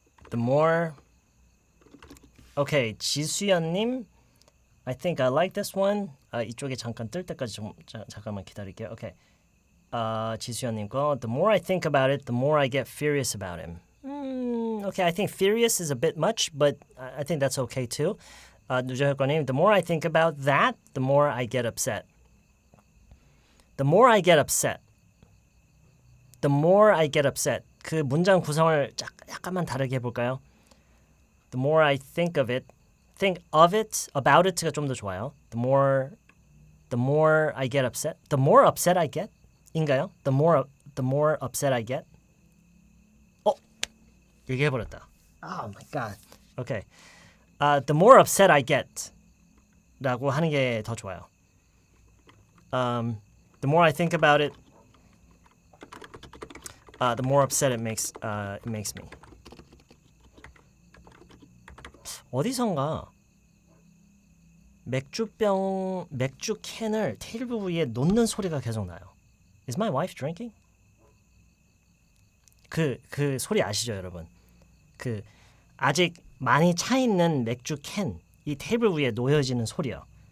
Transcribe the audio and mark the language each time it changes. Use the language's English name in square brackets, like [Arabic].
[English] The more. Okay, 지수연님. I think I like this one. [Korean] 이쪽에 잠깐 뜰 때까지 좀 잠깐만 기다릴게요. [English] Okay. 지수연님 거. The more I think about it, the more I get furious about him. Okay, I think furious is a bit much, but I think that's okay too. 누저혁거님, the more I think about that, the more I get upset. The more I get upset. The more I get upset. [Korean] 그 문장 구성을 약간만 다르게 해볼까요? [English] The more I think of it, about it가 [Korean] 좀 더 좋아요. [English] The more I get upset. The more upset I get? [Korean] 인가요? [English] The more upset I get? [Korean] 얘기해버렸다. [English] Oh my god. Okay. The more upset I get [Korean] 라고 하는 게 더 좋아요. [English] The more I think about it, the more upset it makes me. [Korean] 어디선가 맥주 캔을 테이블 위에 놓는 소리가 계속 나요. [English] Is my wife drinking? [Korean] 그 소리 아시죠, 여러분? 그 아직 많이 차 있는 맥주 캔 이 테이블 위에 놓여지는 소리요.